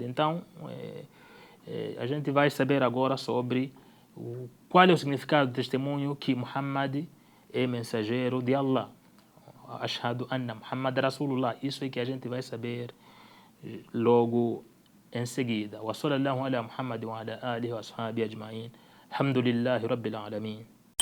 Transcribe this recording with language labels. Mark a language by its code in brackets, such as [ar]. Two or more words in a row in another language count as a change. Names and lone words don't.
[pt] Então, a gente vai saber agora sobre qual é o significado do testemunho que Muhammad é mensageiro de Allah. [ar] أشهد أن محمد رسول الله. [pt] Isso é que a gente vai saber logo em seguida. [ar] وصلى الله على محمد وعلى آله وأصحابه أجمعين. الحمد لله رب العالمين.